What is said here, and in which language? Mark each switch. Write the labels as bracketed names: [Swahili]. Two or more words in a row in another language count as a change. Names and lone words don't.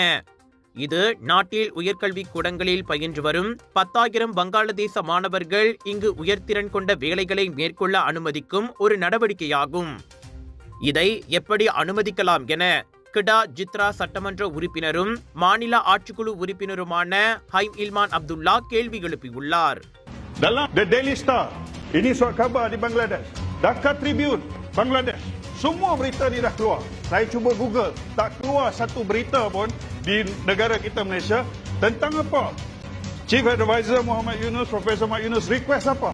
[Tamil] இது நாட்டில் உயர்கல்வி கூடங்களில் பயின்று வரும் 10,000 வங்காளதேச மாணவர்கள் இங்கு உயர்திறன் கொண்ட வேலைகளை மேற்கொள்ள அனுமதிக்கும் ஒரு நடவடிக்கையாகும். இதை எப்படி அனுமதிக்கலாம் என கிடா ஜித்ரா சட்டமன்ற உறுப்பினரும் மாநில ஆட்சிக்குழு உறுப்பினருமான ஹைம் இல்மான் அப்துல்லா கேள்வி எழுப்பியுள்ளார். [Malay] Dalam The Daily Star, ini surat khabar di Bangladesh. Dhaka Tribune, Bangladesh. Semua berita ni dah keluar. Saya cuba Google, tak keluar satu berita pun di negara kita Malaysia tentang apa? [English] Chief Advisor [Malay] Muhammad Yunus, Profesor Muhammad Yunus request apa?